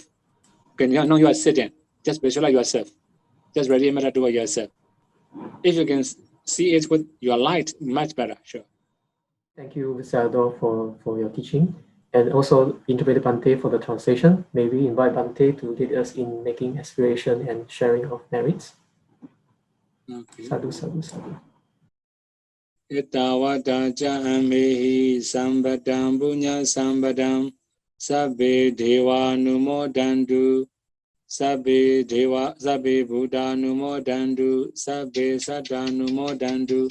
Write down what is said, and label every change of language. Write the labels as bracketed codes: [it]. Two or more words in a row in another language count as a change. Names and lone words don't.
[en] Okay, you know you are sitting. Just visualize yourself. Just radiate metta toward yourself. If you can see it with your light, much better, sure. Thank you, Sādhu, for your teaching. And also Interpreter Bhante for the translation. May we invite Bhante to lead us in making aspiration and sharing of merits. Okay. [pi] Sādhu, Sādhu, Sādhu. Itawata ja'amehi sambadam punya sambadam sabbe deva numodandu sabbe buddha numodandu sabbe saddha numodandu